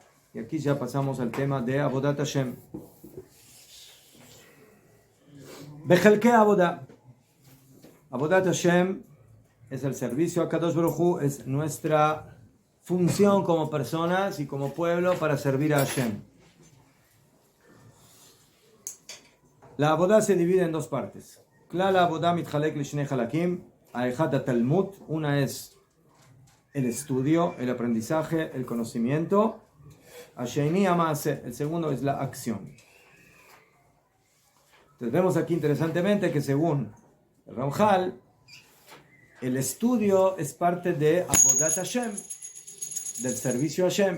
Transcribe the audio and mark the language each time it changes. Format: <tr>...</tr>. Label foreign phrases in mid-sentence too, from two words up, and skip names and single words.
<es>Y aquí ya pasamos al tema de</es> <he>עבודת השם. בחלקי עבודה. עבודת השם</he> <es>es el servicio a</es> <he>קדוש ברוך הוא,</he> <es>es nuestra función como personas y como pueblo para servir a Hashem. La Avodah se divide en dos partes.</es> <he>כלל עבודה מתחלק לשני חלקים אחת תלמוד,</he> <es>una es el estudio, el aprendizaje, el conocimiento.</es> <he>השני מעשה,</he> <es>el segundo es la acción. Entonces vemos aquí interesantemente que según el Ramjal, el estudio es parte de</es> <he>עבודת השם,</he> <es>del servicio a Hashem.</es>